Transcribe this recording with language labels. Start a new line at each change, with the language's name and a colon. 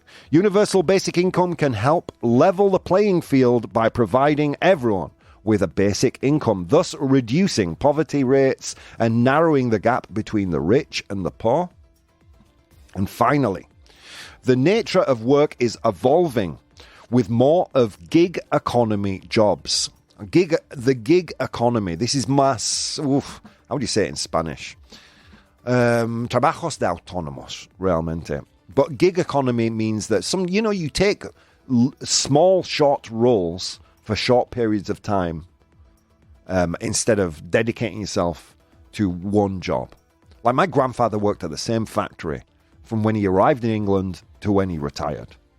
English: Universal basic income can help level the playing field by providing everyone with a basic income, thus reducing poverty rates and narrowing the gap between the rich and the poor. And finally, the nature of work is evolving with more of gig economy jobs. The gig economy. This is how do you say it in Spanish?
Spanish: Trabajos de autónomos, realmente.
English: But gig economy means that you take small, short roles for short periods of time instead of dedicating yourself to one job. Like my grandfather worked at the same factory from when he arrived in England to when he retired.